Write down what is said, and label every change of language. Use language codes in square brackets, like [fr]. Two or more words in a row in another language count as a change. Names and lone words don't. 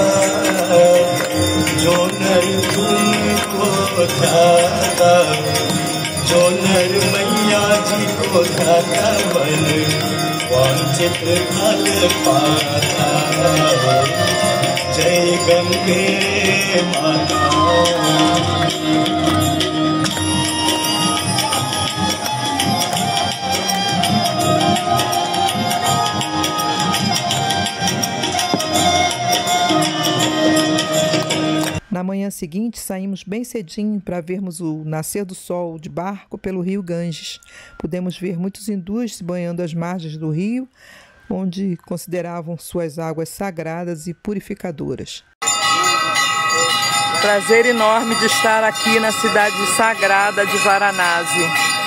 [hi] जो नर तुमको ध्याता, जो नर मैया जी को ध्याता बन वांछित फल पाता। जय गंगे माता। [pt] Na manhã seguinte, saímos bem cedinho para vermos o nascer do sol de barco pelo rio Ganges. Pudemos ver muitos hindus se banhando às margens do rio, onde consideravam suas águas sagradas e purificadoras. Prazer enorme de estar aqui na cidade sagrada de Varanasi.